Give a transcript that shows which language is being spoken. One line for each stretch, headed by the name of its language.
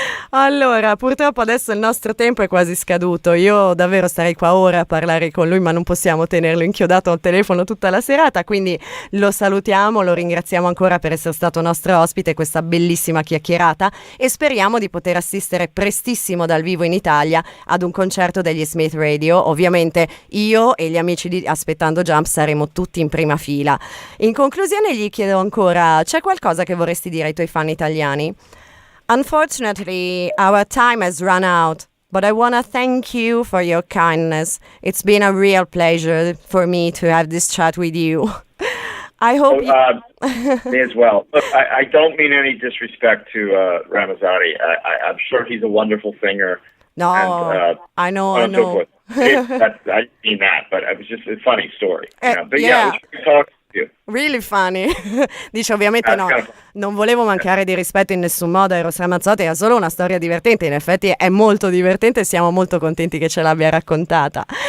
Italian: Allora, purtroppo adesso il nostro tempo è quasi scaduto, io davvero starei qua ora a parlare con lui, ma non possiamo tenerlo inchiodato al telefono tutta la serata, quindi lo salutiamo, lo ringraziamo ancora per essere stato nostro ospite, questa bellissima chiacchierata, e speriamo di poter assistere prestissimo dal vivo in Italia ad un concerto degli Smith Radio. Ovviamente io e gli amici di Aspettando Jump saremo tutti in prima fila. In conclusione gli chiedo ancora, c'è qualcosa che vorresti dire ai tuoi fan italiani?
English: Unfortunately, our time has run out, but I want to thank you for your kindness. It's been a real pleasure for me to have this chat with you. I hope me as well. Look, I don't mean any disrespect to Ramazzotti. I'm sure he's a wonderful singer. No, and, I know. I mean that, but it was just a funny story. But yeah. it was good talking to you. Really funny.
Italian: Dice ovviamente no, non volevo mancare di rispetto in nessun modo a Eros Ramazzotti, era solo una storia divertente, in effetti è molto divertente e siamo molto contenti che ce l'abbia raccontata.